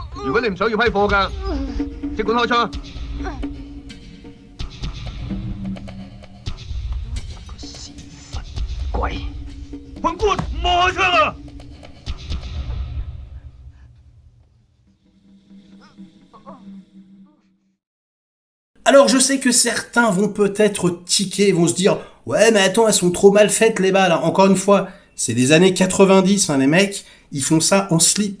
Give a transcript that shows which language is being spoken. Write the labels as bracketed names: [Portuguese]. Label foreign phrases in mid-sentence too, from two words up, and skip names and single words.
[Cantonese] 如果你唔想要批貨㗎，即管開槍啊！屎忽鬼！判官，唔好開槍啊！ [French] Alors je sais que certains vont peut-être tiquer, vont se dire « Ouais mais attends, elles sont trop mal faites les balles ». Encore une fois, c'est des années 90, hein, les mecs, ils font ça en slip.